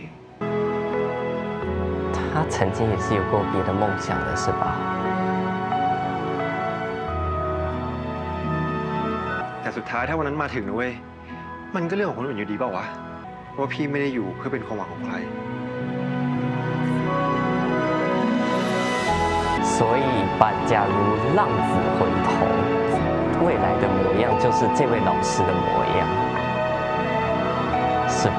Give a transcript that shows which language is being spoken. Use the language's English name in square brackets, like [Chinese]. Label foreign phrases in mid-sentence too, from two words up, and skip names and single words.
[Chinese] 他曾经也是有过别的梦想的，是吧？ [Thai] แต่สุดท้ายถ้าวันนั้นมาถึงนะเว้ย มันก็เรื่องของคนอื่นอยู่ดีเปล่าวะว่าพี่ไม่ได้อยู่เพื่อเป็นความหวังของใคร [Chinese] 所以把假如浪子回头，未来的模样就是这位老师的模样，是吧？